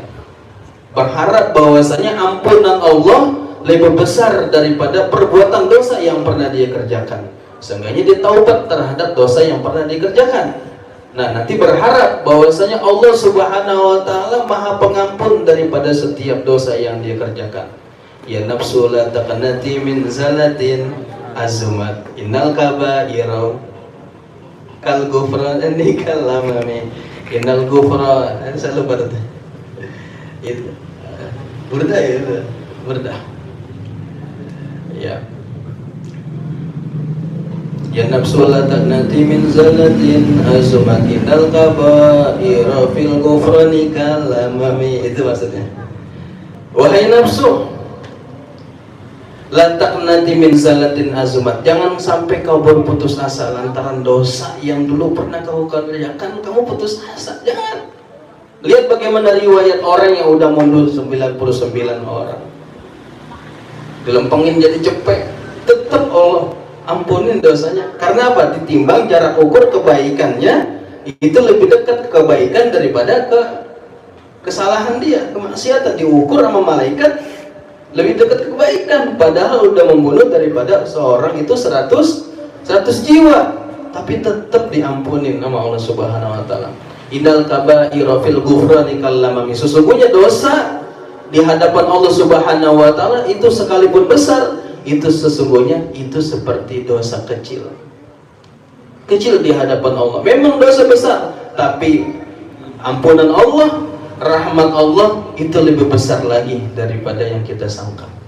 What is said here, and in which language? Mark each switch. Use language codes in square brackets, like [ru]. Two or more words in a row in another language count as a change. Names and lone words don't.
[id] Berharap bahwasanya ampunan Allah lebih besar daripada perbuatan dosa yang pernah dia kerjakan. Seenggaknya dia taubat terhadap dosa yang pernah dikerjakan. Nah, nanti berharap bahwasanya Allah [ar] سبحانه وتعالى [id] Maha Pengampun daripada setiap dosa yang dia kerjakan. [ar] يا نفس لا تقنطي من زلة عظمت إن الكبائر كالغفران كاللمم إن الغفران. [id] Saya lupa tuh. Itu burda ya, itu burda ya. [ar] يا نفس لا تقنطي من زلة عظمت إن الكبائر في الغفران كاللمم. [id] Itu maksudnya. Wahai nafsu, [ar] لا تقنطي من زلة عظمت, [id] jangan sampai kau berputus asa lantaran dosa yang dulu pernah kau kerjakan. Kamu putus asa, jangan. Lihat bagaimana riwayat orang yang udah mundur 99 orang, dilempengin jadi cepek, tetap Allah ampunin dosanya. Karena apa? Ditimbang jarak ukur kebaikannya itu lebih dekat kebaikan daripada kesalahan dia, kemaksiatan. Diukur sama malaikat lebih dekat kebaikan, padahal udah membunuh daripada seorang itu 100 jiwa, tapi tetap diampunin sama Allah [ar] سبحانه وتعالى. إن الكبائر في الغفران كاللمم, [id] sesungguhnya dosa di hadapan Allah [ar] سبحانه وتعالى [id] itu sekalipun besar, itu sesungguhnya itu seperti dosa kecil di hadapan Allah. Memang dosa besar, tapi ampunan Allah, rahmat Allah itu lebih besar lagi daripada yang kita sangka.